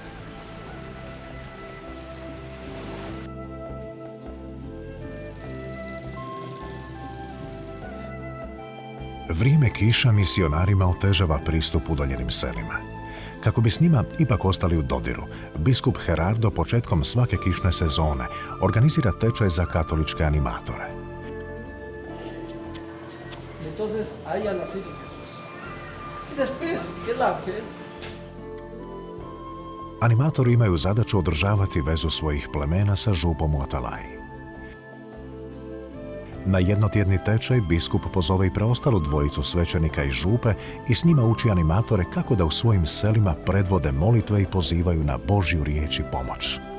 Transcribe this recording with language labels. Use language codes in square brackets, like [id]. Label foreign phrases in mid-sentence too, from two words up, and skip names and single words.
[hr] Vrijeme kiša misionarima otežava pristup udaljenim selima. Kako bi s njima ipak ostali u dodiru, biskup Gerardo početkom svake kišne sezone organizira tečaj za katoličke animatore. [es] Entonces ahí al nacer Jesús. Y después el ángel. [hr] Animatori imaju zadaću održavati vezu svojih plemena sa župom u Atalaji. Na jednotjedni tečaj biskup pozove i preostalu dvojicu svećenika i župe i s njima uči animatore kako da u svojim selima predvode molitve i pozivaju na Božju riječ i pomoć.